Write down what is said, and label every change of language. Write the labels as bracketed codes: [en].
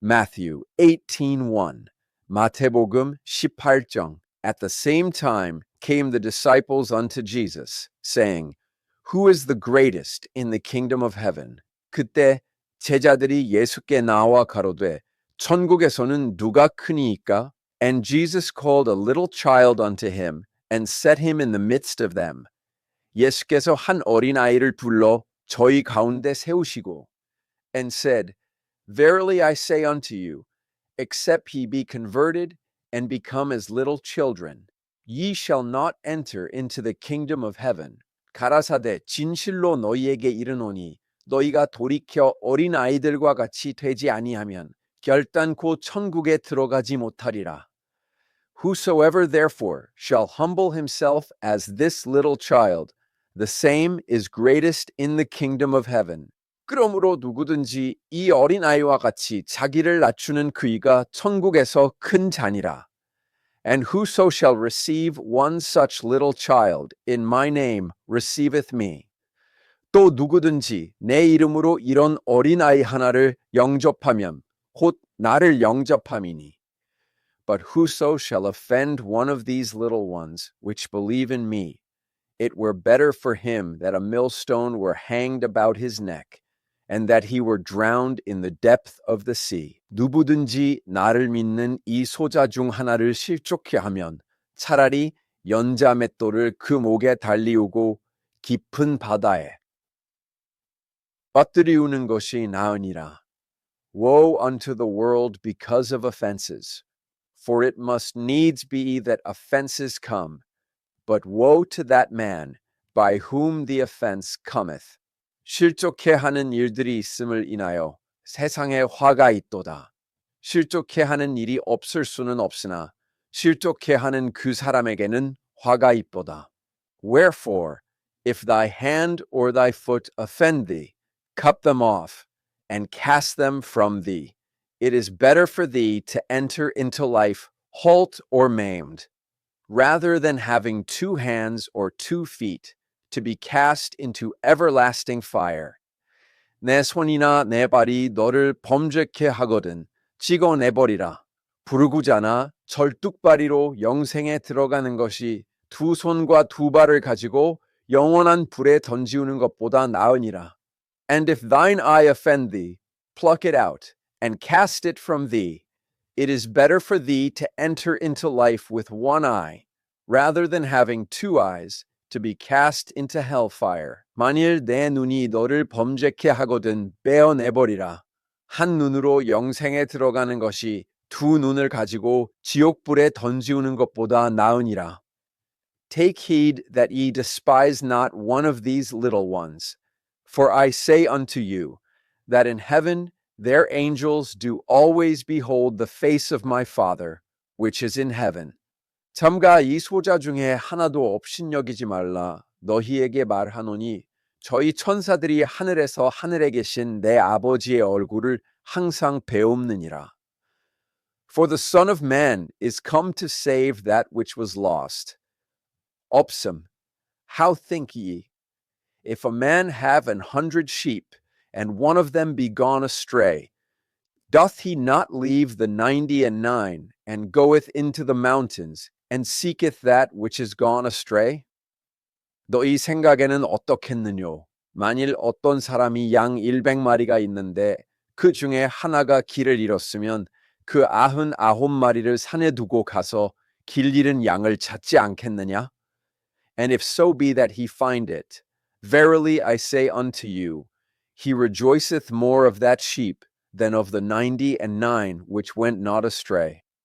[en] Matthew 18:1, 마태복음 18장. At the same time came the disciples unto Jesus, saying, Who is the greatest in the kingdom of heaven? [ko] 그때 제자들이 예수께 나와 가로되, 천국에서는 누가 크니이까? [en] And Jesus called a little child unto him, and set him in the midst of them. [ko] 예수께서 한 어린아이를 불러 저희 가운데 세우시고, [en] and said, Verily I say unto you, except ye be converted and become as little children, ye shall not enter into the kingdom of heaven. [ko] 가라사대 진실로 너희에게 이르노니 너희가 돌이켜 어린 아이들과 같이 되지 아니하면 결단코 천국에 들어가지 못하리라. [en] Whosoever therefore shall humble himself as this little child, the same is greatest in the kingdom of heaven. [ko] 그러므로 누구든지 이 어린 아이와 같이 자기를 낮추는 그이가 천국에서 큰 자니라. [en] And whoso shall receive one such little child in my name receiveth me. [ko] 또 누구든지 내 이름으로 이런 어린 아이 하나를 영접하면 곧 나를 영접함이니. [en] But whoso shall offend one of these little ones which believe in me, it were better for him that a millstone were hanged about his neck, and that he were drowned in the depth of the sea. [ko] 누구든지 나를 믿는 이 소자 중 하나를 실족케 하면 차라리 연자 맷돌을 그 목에 달리우고 깊은 바다에 빠뜨리우는 것이 나으니라. [en] Woe unto the world because of offenses, for it must needs be that offenses come, but woe to that man by whom the offense cometh. [ko] 실족해 하는 일들이 있음을 인하여 세상에 화가 있도다. 실족해 하는 일이 없을 수는 없으나 실족해 하는 그 사람에게는 화가 있도다. [en] Wherefore, if thy hand or thy foot offend thee, cut them off and cast them from thee. It is better for thee to enter into life halt or maimed, rather than having 2 hands or 2 feet to be cast into everlasting fire. [ko] 내 손이나 내 발이 너를 범죄케 하거든 찍어내버리라. 부르고자나 절뚝발이로 영생에 들어가는 것이 2 손과 2 발을 가지고 영원한 불에 던지우는 것보다 나으니라. [en] And if thine eye offend thee, pluck it out and cast it from thee. It is better for thee to enter into life with 1 eye, rather than having 2 eyes, to be cast into hellfire. [ko] 만일 내 눈이 너를 범죄케 하거든 빼어내버리라. 한 눈으로 영생에 들어가는 것이 2 눈을 가지고 지옥불에 던지우는 것보다 나으니라. [en] Take heed that ye despise not one of these little ones. For I say unto you, that in heaven their angels do always behold the face of my Father, which is in heaven. [ko] 삼가 이 소자 중에 하나도 업신여기지 말라. 너희에게 말하노니 저희 천사들이 하늘에서 하늘에 계신 내 아버지의 얼굴을 항상 배옵느니라. [en] For the Son of Man is come to save that which was lost. Opsum, how think ye? If a man have 100 sheep, and one of them be gone astray, doth he not leave the 99 and goeth into the mountains, and seeketh that which is gone astray? [ko] 너희 생각에는 어떻겠느뇨? 만일 어떤 사람이 양 100마리가 있는데 그 중에 하나가 길을 잃었으면 그 99마리를 산에 두고 가서 길 잃은 양을 찾지 않겠느냐? [en] And if so be that he find it, verily I say unto you, he rejoiceth more of that sheep than of the 99 which went not astray.